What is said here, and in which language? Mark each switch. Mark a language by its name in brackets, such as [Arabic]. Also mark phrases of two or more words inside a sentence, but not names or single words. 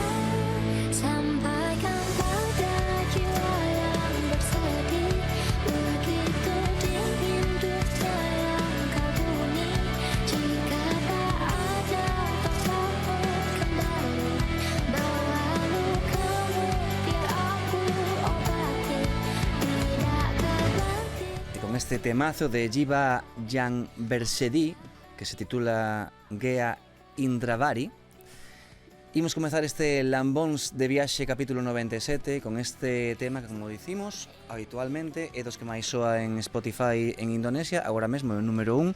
[Indonesian] Sampaikan pada jiwa yang bersedih, begitu dingin duka yang kagumi. Jika tak ada tempat kembali, bawa lukamu biar aku obati. Tidakkah berarti [Galician] Y con este temazo de Jiva Jan Bersedi, que se titula Gea Indravari, imos comezar este Lambóns de Viaxe capítulo 97 con este tema que, como dicimos, habitualmente é dos que máis soa en Spotify en Indonesia, agora mesmo é o número 1.